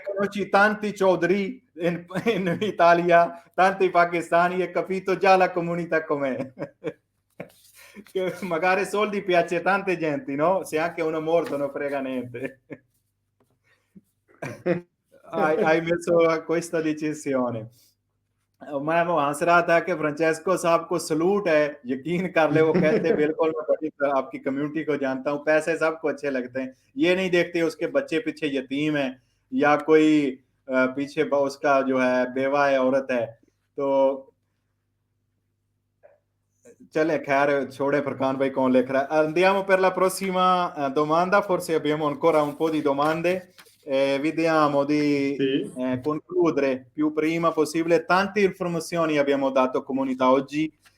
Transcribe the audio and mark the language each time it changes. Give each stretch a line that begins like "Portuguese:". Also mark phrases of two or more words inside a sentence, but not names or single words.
Italian: che conosci tanti Chaudhry in Italia, tanti pakistani, e capito già la comunità com'è. Che magari soldi piace a tante gente, no? Se anche uno morto non frega niente. hai messo questa decisione.
Urdu: میں وہ ہنس رہا تھا کہ فرانچیسکو صاحب کو سلیوٹ ہے، یقین کر لے، وہ کہتے بالکل میں بڑی آپ کی کمیونٹی کو جانتا ہوں، پیسے سب کو اچھے لگتے ہیں، یہ نہیں دیکھتے اس کے بچے پیچھے یتیم ہے یا کوئی پیچھے اس کا جو ہے بیوہ ہے، عورت ہے.
Italian: तो Cioè, chiaro, Ciode Furkan vai con le andiamo per la prossima domanda, forse abbiamo ancora un po' di domande, vediamo di Sì. concludere più prima possibile. Tante informazioni abbiamo dato comunità oggi.